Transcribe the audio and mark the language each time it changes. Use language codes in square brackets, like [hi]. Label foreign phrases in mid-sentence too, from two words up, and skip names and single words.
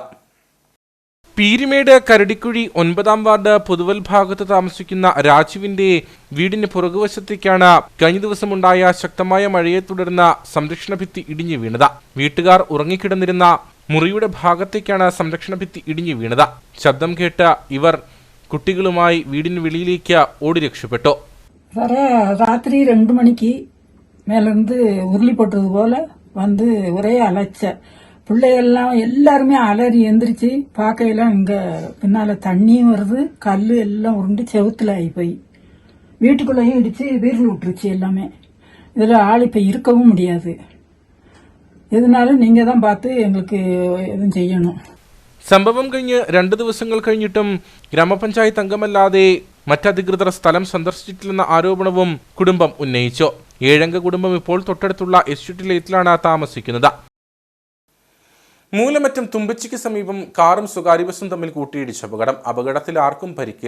[ml] പീരുമേട് കരടിക്കുഴി 9-ാം വാർഡ് പുതുവൽ ഭാഗത്ത് താമസിക്കുന്ന രാജുവിന്റെ വീടിന് പുറകുവശത്തേക്കാണ് കഴിഞ്ഞ ദിവസമുണ്ടായ ശക്തമായ മഴയെ തുടർന്ന് സംരക്ഷണ ഭിത്തി ഇടിഞ്ഞു വീണത്. വീട്ടുകാർ ഉറങ്ങിക്കിടന്നിരുന്ന മുറിയുടെ ഭാഗത്തേക്കാണ് സംരക്ഷണ ഭിത്തി ഇടിഞ്ഞു വീണത്. ശബ്ദം കേട്ട ഇവർ കുട്ടികളുമായി വീടിന് വെളിയിലേക്ക് ഓടി രക്ഷപ്പെട്ടു. [ta] ராத்திரி 2 மணிக்கு மேலிருந்து உருளி போட்டது போல வந்து ஒரே அலைச்ச பிள்ளைகள்லாம் எல்லாருமே அலறி எந்திரிச்சு பார்க்கையெல்லாம் இங்க பின்னால தண்ணியும் வருது, கல்லு எல்லாம் உருண்டு செவுத்துல ஆகி போய் வீட்டுக்குள்ளேயும் இடிச்சு வீரில் விட்டுருச்சு எல்லாமே. இதுல ஆள் இப்ப இருக்கவும் முடியாது. எதுனாலும் நீங்க தான் பார்த்து எங்களுக்கு எதுவும் செய்யணும். [ml] സംഭവം കഴിഞ്ഞ് 2 ദിവസങ്ങൾ കഴിഞ്ഞിട്ടും ഗ്രാമപഞ്ചായത്ത് അംഗമല്ലാതെ മറ്റധികൃതർ സ്ഥലം സന്ദർശിച്ചിട്ടില്ലെന്ന ആരോപണവും കുടുംബം ഉന്നയിച്ചു. 7-അംഗ കുടുംബം ഇപ്പോൾ തൊട്ടടുത്തുള്ള എസ്റ്റേറ്റ് ലേറ്റിലാണ് താമസിക്കുന്നത്. മൂലമറ്റം തുമ്പച്ചിക്ക് സമീപം കാറും സ്വകാര്യ ബസും തമ്മിൽ കൂട്ടിയിടിച്ച അപകടത്തിൽ ആർക്കും പരിക്കില്ല.